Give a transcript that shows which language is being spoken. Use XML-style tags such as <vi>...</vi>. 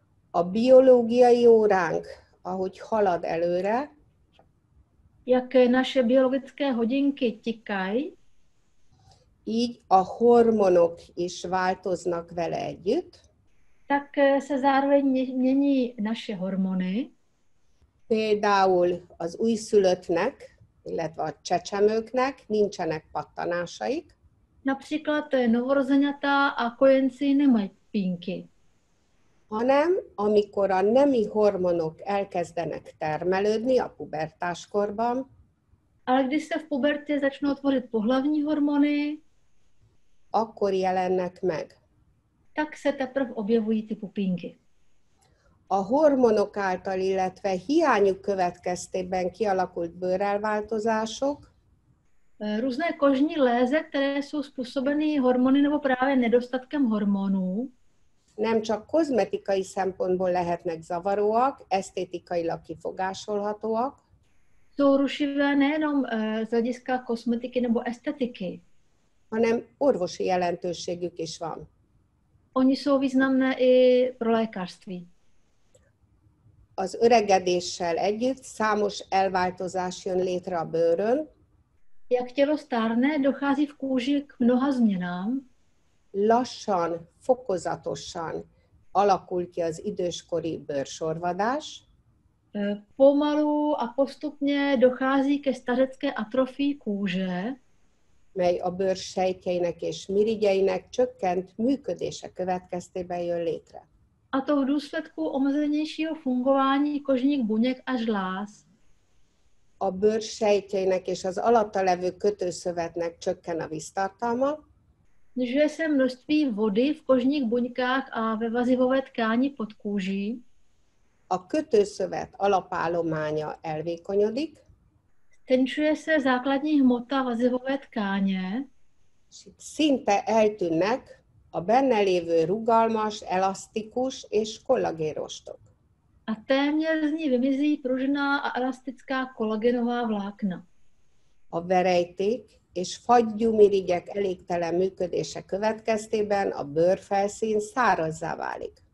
<hu>A biológiai óránk, ahogy halad előre,</hu> <cs>jak naše biologické hodinky tikají,</cs> <hu>így a hormonok is változnak vele együtt.</hu> <cs>Tak se zároveň mění naše hormony.</cs> <hu>Például az újszülöttnek, illetve a csecsemőknek nincsenek pattanásaik.</hu> <cs>Například novorozeňata a kojenci nemají pínky.</cs> <hu>Hanem amikor a nemi hormonok elkezdenek termelődni a pubertáskorban,</hu> <cs>ale když se v pubertě začnou tvořit pohlavní hormony,</cs> <hu>akkor jelennek meg.</hu> <cs>Tak se teprve objevují ty pupínky.</cs> <hu>A hormonok által, illetve hiányuk következtében kialakult bőrelváltozások,</hu> <cs>různé kožní léze, které jsou způsobeny hormony nebo právě nedostatkem hormonů,</cs> <hu>nem csak kozmetikai szempontból lehetnek zavaróak, esztétikailag kifogásolhatóak,</hu> <cs>jsou rušivé nejenom z hlediska kosmetiky nebo estetiky,</cs> <hu>hanem orvosi jelentőségük is van.</hu> <cs>Oni jsou významné i pro lékařství.</cs> <hu>Az öregedéssel együtt számos elváltozás jön létre a bőrön.</hu> <cs>Jak tělo stárne, dochází v kůži k mnoha změnám.</cs> <hu>Lassan, fokozatosan alakul ki az időskori bőrsorvadás,</hu> <cs>Pomalu a postupně dochází ke stařecké atrofii kůže,</cs> <hu>mely a bőr sejtjeinek és mirigyeinek csökkent működése következtében jön létre.</hu> <cs>a to v důsledku omezenějšího fungování kožních buněk a žláz.</cs> <hu>A bőr sejtjeinek és az alatta levő kötőszövetnek csökken a víztartalma,</hu> <cs>Snižuje se množství vody v kožních buňkách a ve vazivové tkáni pod kůží.</cs> <hu>a kötőszövet alapállománya elvékonyodik,</hu> <cs>Tenčuje se základní hmota vazivové tkáně</cs> <hu>és itt szinte eltűnnek a benne lévő rugalmas, elasztikus és kollagénrostok.</hu> <cs>a téměř z ní vymizí pružná a elastická kolagenová vlákna.</cs> <hu>A verejték és fagyúmirigyek elégtelen működése következtében a bőrfelszín szárazzá válik.</hu>